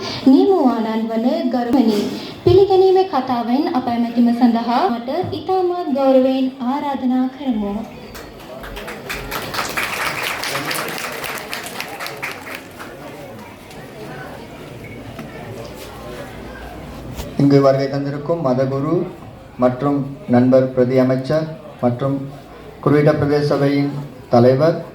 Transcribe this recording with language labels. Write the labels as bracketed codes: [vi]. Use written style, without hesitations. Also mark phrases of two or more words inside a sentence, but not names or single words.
[si] නියමුවාණන් වන ගරුමනි පිළිගැනීමේ කතාවෙන් අප ඇමැතිම සඳහා මට ඉතාමත් ගෞරවයෙන් ආරාධනා කරමු. [ta] இங்கு வருகை தந்திருக்கும் மதகுரு மற்றும் நண்பர் பிரதி அமைச்சர் மற்றும் குருவிட பிரதேச சபையின் தலைவர்,